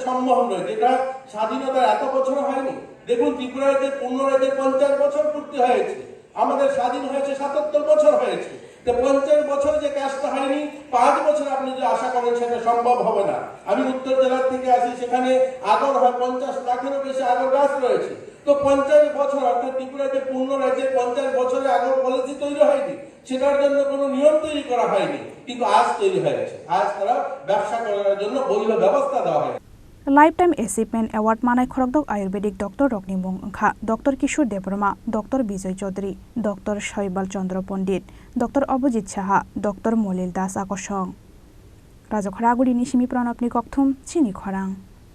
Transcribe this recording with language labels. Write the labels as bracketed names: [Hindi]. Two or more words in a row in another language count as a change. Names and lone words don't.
[Bangla] সম্ভব নয় যেটা স্বাধীনতার এত বছর হয়নি দেখুন ত্রিপুরা রাজ্যের পূর্ণ রাজ্যের 50 বছর পূর্তি হয়েছে আমাদের স্বাধীন হয়েছে 77 বছর হয়েছে তো 50 বছর যে কাজটা হয়নি 5 বছর আপনি যে আশা করেন সেটা সম্ভব হবে না আমি উত্তর জেলা থেকে আসি সেখানে আগর হয় 50 লাখেরও বেশি আগর গাছ রয়েছে তো 50 বছর অর্থাৎ ত্রিপুরা যে পূর্ণ রাজ্যে 50 বছরে আগর পলিসি তৈরি হয়নি, সেটার জন্য কোনো নিয়ম তৈরি করা হয়নি, কিন্তু আজ তৈরি হয়েছে। আজ তারা ব্যবসা করার জন্য বৈধ ব্যবস্থা দেওয়া হয়। [English] Lifetime Achievement Award [Kok Borok] manai Khorokdok Ayurvedic Dr. Rokni mung angkha Dr. Kishore Debroma, Dr. Bijoy Chaudhary, Dr. Shaibal Chandra Pandit, Dr. Abhijit Saha, Dr. Molil Das Akosong. Raja Khoraguri Nishimi Pranapni Kokthum, Chini Khorang.